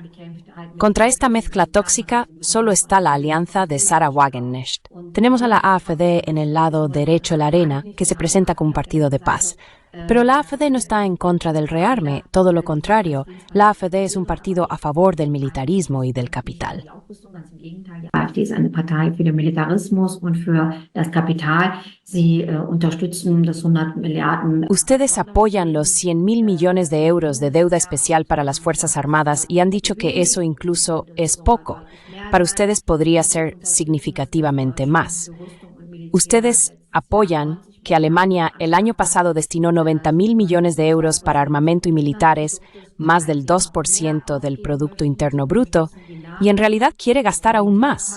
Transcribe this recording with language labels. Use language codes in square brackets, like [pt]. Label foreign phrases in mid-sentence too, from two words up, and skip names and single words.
[es] Contra esta mezcla tóxica solo está la alianza de Sarah Wagenknecht. Tenemos a la AfD en el lado derecho de la arena, que se presenta como un partido de paz. Pero la AfD no está en contra del rearme, todo lo contrario. La AfD es un partido a favor del militarismo y del capital. [de] Ganz im Gegenteil, die AfD ist eine Partei für den Militarismus und für das Kapital. Sie unterstützen das 100 Milliarden. [es] Ustedes apoyan los 100.000 millones de euros de deuda especial para las Fuerzas Armadas y han dicho que eso incluso es poco. Para ustedes podría ser significativamente más. Ustedes apoyan que Alemania el año pasado destinó 90.000 millones de euros para armamento y militares, más del 2% del Producto Interno Bruto, y en realidad quiere gastar aún más.